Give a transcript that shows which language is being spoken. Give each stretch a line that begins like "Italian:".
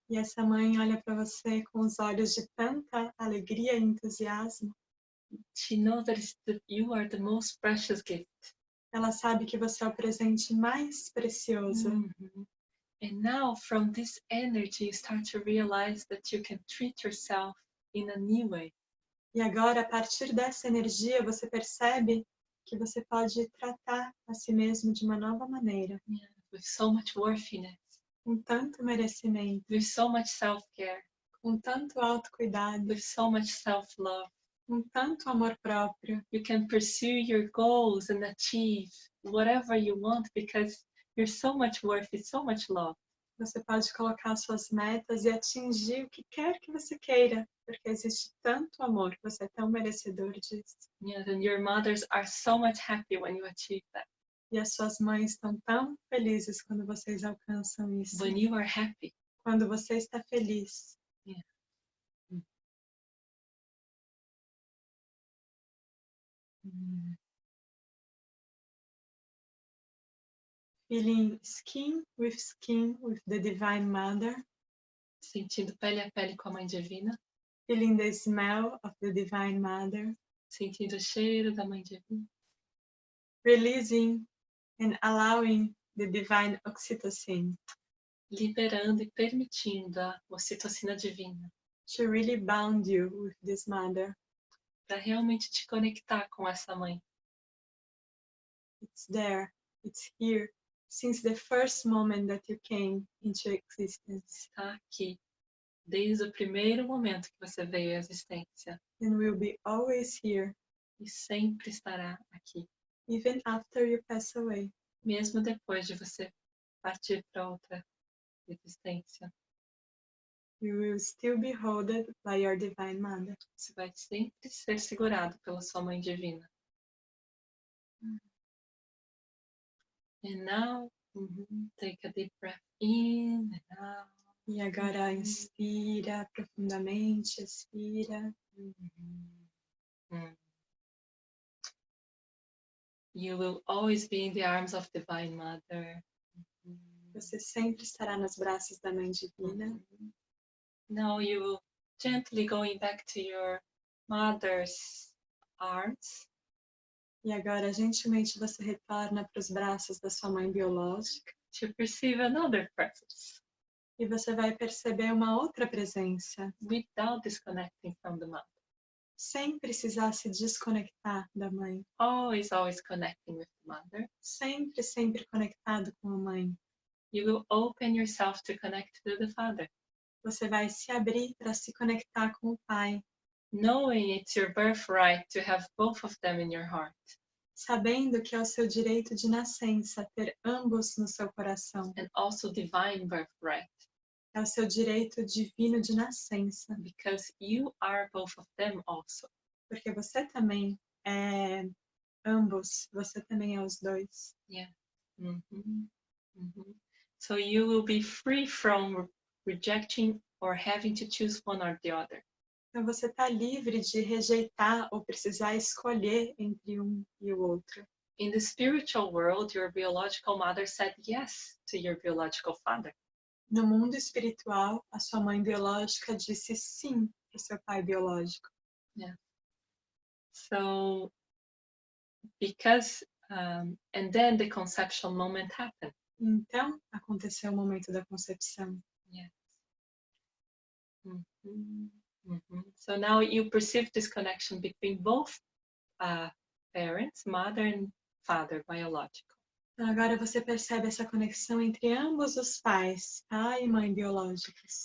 Portuguese: e essa mãe olha para você com os olhos de tanta alegria e entusiasmo,
English: she knows that you are the most precious gift.
Portuguese: ela sabe que você é o presente mais precioso. Mhm.
English: And now from this energy you start to realize that you can treat yourself in a new way.
Portuguese: E agora, a partir dessa energia, você percebe que você pode tratar a si mesmo de uma nova maneira,
English: With so much worthiness,
Portuguese: com tanto merecimento,
English: with so much self-care,
Portuguese: com tanto autocuidado,
English: with so much self-love.
Portuguese: com tanto amor próprio.
English: You can pursue your goals and achieve whatever you want because you're so much worthy, so much love.
Portuguese: Você pode colocar suas metas e atingir o que quer que você queira, porque existe tanto amor, você é tão merecedor disso.
English: Yes, and your mothers are so much happy when you achieve that.
Portuguese: E as suas mães estão tão felizes quando vocês alcançam isso.
English: When you are happy.
Portuguese: Quando você está feliz. Yeah.
English: Feeling skin with the Divine Mother.
Portuguese: Sentindo pele a pele com a Mãe Divina.
English: Feeling the smell of the Divine Mother.
Portuguese: Sentindo o cheiro da Mãe Divina.
English: Releasing and allowing the Divine Oxytocin.
Portuguese: Liberando e permitindo a ocitocina divina.
English: To really bound you with this mother.
Portuguese: Para realmente te conectar com essa mãe.
English: It's there, it's here, since the first moment that you came into existence.
Portuguese: Está aqui, desde o primeiro momento que você veio à existência.
English: And will be always here.
Portuguese: E sempre estará aqui.
English: Even after you pass away.
Portuguese: Mesmo depois de você partir para outra existência.
English: You will still be held by your Divine Mother.
Portuguese: Você vai sempre ser segurado pela sua Mãe Divina.
English: And now, take a deep breath in and out.
Portuguese: E agora inspira profundamente, expira.
English: You will always be in the arms of Divine Mother.
Portuguese: Você sempre estará nos braços da Mãe Divina.
English: Now you will gently going back to your mother's arms.
Portuguese: E agora, gentilmente, você retorna para os braços da sua mãe biológica.
English: To perceive another presence.
Portuguese: E você vai perceber uma outra presença.
English: Without disconnecting from the mother.
Portuguese: Sem precisar se desconectar da mãe.
English: Always connecting with the mother.
Portuguese: Sempre, sempre conectado com a mãe.
English: You will open yourself to connect to the father.
Portuguese: Você vai se abrir para se conectar com o pai.
English: Knowing it's your birthright to have both of them in your heart.
Portuguese: sabendo que é o seu direito de nascença ter ambos no seu coração.
English: and also divine birthright,
Portuguese: É o seu direito divino de nascença,
English: because you are both of them also.
Portuguese: porque você também é ambos, você também é os dois. Mhm. Mhm.
English: So you will be free from rejecting or having to choose one or the other.
Portuguese: Então você está livre de rejeitar ou precisar escolher entre um e o outro.
English: In the spiritual world, your biological mother said yes to your biological father.
Portuguese: No mundo espiritual, a sua mãe biológica disse sim para o seu pai biológico.
English: So, because, and then the conceptual moment happened.
Portuguese: Então, aconteceu o momento da concepção. Mhm. Mhm.
English: So now you perceive this connection between both parents, mother and father, biological.
Portuguese: Então, agora você percebe essa conexão entre ambos os pais, pai e mãe biológicos.